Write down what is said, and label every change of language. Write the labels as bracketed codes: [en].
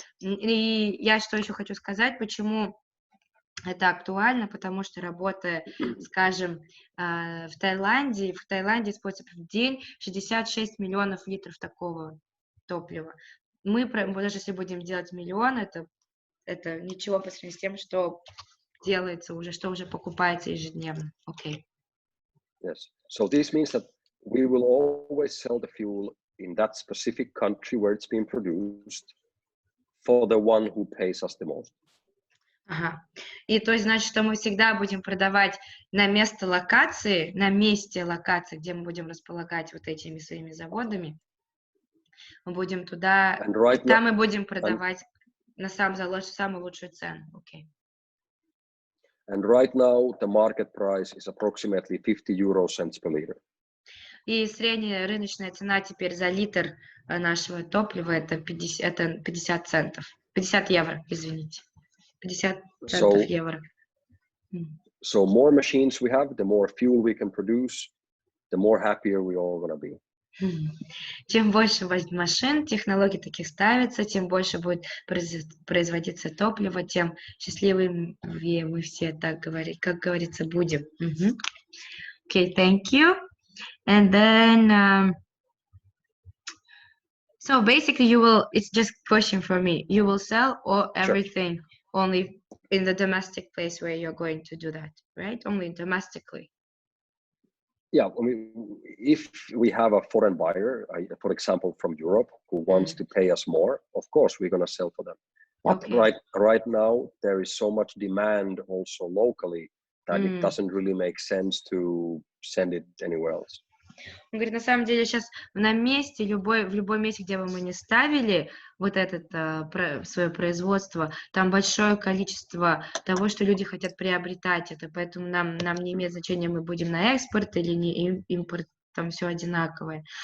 [ru] И я что еще хочу сказать, почему это актуально, потому что работая, скажем, в Таиланде используется в день 66 миллионов литров такого топлива. Мы, даже если будем делать миллион, это ничего по сравнению с тем, что делается уже, что уже покупается ежедневно. [en] Okay. Yes. So this means that we will always sell the fuel in that specific country where it's being produced for the one who pays us the most. [ru] Ага. И то есть, значит, что мы всегда будем продавать на месте локации, где мы будем располагать вот этими своими заводами, мы будем туда, [en] And right now, [ru] там мы будем [en] and, [ru] продавать на самую лучшую цену. Окей. [en] and right now, the market price is approximately 50 euro cents per liter. [ru] И средняя рыночная цена теперь за литр нашего топлива это 50 центов. 50 евро, извините. 50 центов [en] So, [ru] евро. [en] so more machines we have, the more fuel we can produce, the more happier we all gonna be. [ru] Чем больше машин, технологий таких ставится, тем больше будет производиться топливо, тем счастливыми мы все, так говорить, как говорится, будем. [en] Okay, thank you. And then, so basically it's just a question for me. You will sell or everything only in the domestic place where you're going to do that, right? Only domestically. Yeah, I mean, if we have a foreign buyer, for example, from Europe, who wants to pay us more, of course, we're going to sell for them. But right now, there is so much demand also locally that it doesn't really make sense to send it anywhere else. [ru] Он говорит, на самом деле сейчас на месте, в любом месте, где бы мы ни ставили вот это свое производство, там большое количество того, что люди хотят приобретать это, поэтому нам не имеет значения, мы будем на экспорт или не импорт, там все одинаковое.